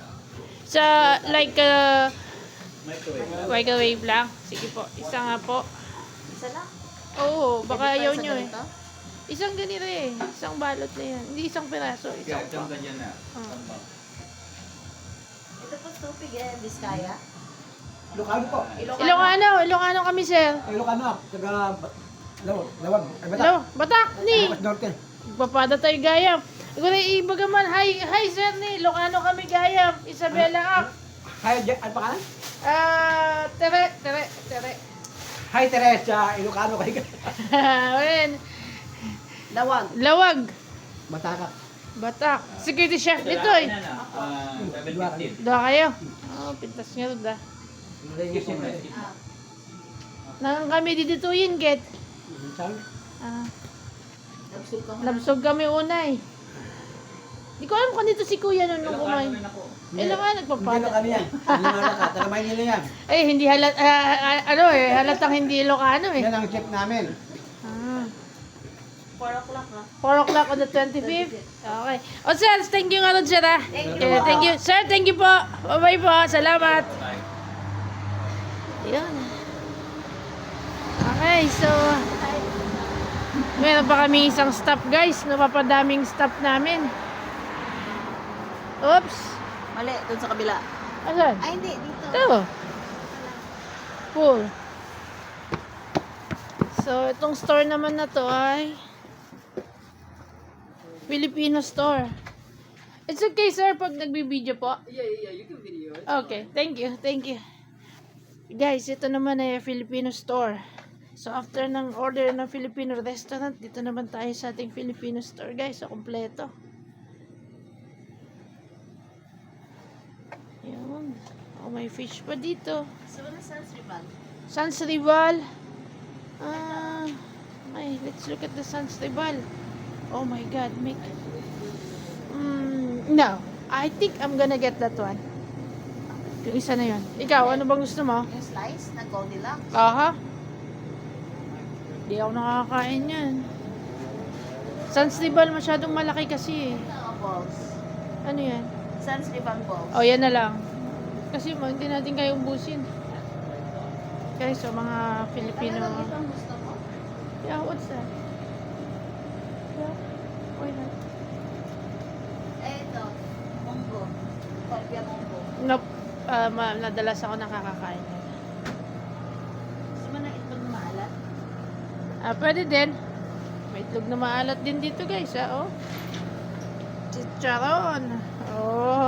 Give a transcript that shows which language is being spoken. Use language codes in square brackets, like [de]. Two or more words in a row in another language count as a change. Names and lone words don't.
[tl] Sa like Microwave. microwave lang. Sige po. Isa nga po. Isa lang. Oo, baka Pwede pa ayaw isa nyo eh. ganito? Isang ganito eh. Isang balot na yan. Hindi isang piraso. Kaya Isang isang ganyan na. Ito po tupig eh, Biskaya. Ilocano po. Ilocano kami, sir. Ilocano. Taga Lawag. Ay, Batak. Hello, Batak, ni. Batak Norte. [ilo] Papada tayo gayam. Ikaw na ibagaman. Hi sir ni. Ilocano kami gayam. Isabela ak. [tl] Hi, ano pangalan? Tere. Hi, Teresa. Ilocano kayo. Wen. Lawag. Lawag. Bataka. Batak. [en] Security chef [tl] dito eh. 715. Doon kayo. Oh, [ilo] pintas nga [tl] doon ah. Nang kami didituyin, get. [ilo] Nabsog ka mo. Nabsog kami unay. [tl] Di ko alam kung dito si kuya nung kumain. Ilang nga Hindi nagpapada. Ilocano yan. Ilocano ka. Taga Maynila yan. Eh, hindi halatang hindi Ilocano eh. Yan ang chef namin. 4 o'clock na. [en] 4 o'clock on the 25th? [tl] Okay. O sir, [en] thank you [tl] nga rin sir ah. Thank [en] Okay, thank you. [tl] Sir, [en] thank you [tl] po. Bye-bye po. Salamat. Yan. Okay, so meron pa kami isang stop guys. Napapadaming stop namin. Oops. Mali, dun sa kabila. Asan? Ay, hindi. Dito. Ito. Full. So, itong store naman na to ay Filipino store. [en] It's okay, [tl] sir, pag nagbibideo po. [en] Yeah, you can video it. Okay, thank you. [tl] Guys, ito naman ay Filipino store. So, after ng order ng Filipino restaurant, dito naman tayo sa ating Filipino store, guys. So, kompleto. Yan. Oh, may fish pa dito. So, ano sa Srival? Sans Rival. [en] Let's look at the Sans Rival. Oh my God, no. I think I'm gonna get that one. [tl] Yung isa na yun. Ikaw, ano bang gusto mo? Yung slice na Goldilocks. Aha. Hindi ako nakakain yan. Sans Rival masyadong malaki kasi eh. Balls. Ano yan? Sans Rival balls. Oh, yan na lang. Kasi hindi natin kayo ubusin. Guys, so mga Filipino. Talagang ito ang gusto mo? [en] Yeah, what's that? Yeah, why not? [tl] Ito. Munggo. Palpia munggo. Nope. Nadalas ako nakakakain yan. Gusto mo ng itlog na maalat? Pwede din. May itlog na maalat din dito guys, oh. Chicharon. Oh.